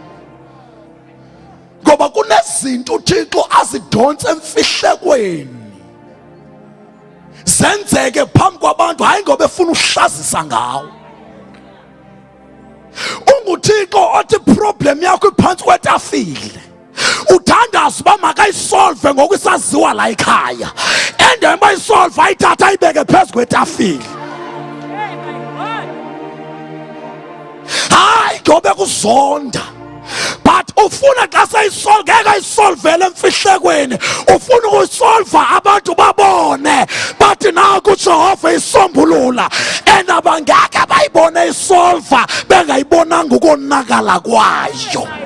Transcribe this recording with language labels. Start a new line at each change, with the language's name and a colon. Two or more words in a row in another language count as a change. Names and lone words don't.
Xhosa: Ngoba kunezinto uThixo azidonsa emfihlekweni zenzeke phambi kwabantu, hayi ngoba efuna uhlazisa ngawo. UNguThixo othi problem yakho iphansi kwetafile, uthandaza uba makayisolve ngokusaziwa la ekhaya, and bayisolve ayithatha ayibeke phezu kwetafile. Hayi ngoba kuzonda, but ufuna xa seyisolve ngeke ayisolvele emfihlekweni, ufuna ukuyisolva abantu babone bathi naku uJehova isombulula, and abangeke bayibone isolva bengayibonanga ukonakala kwayo.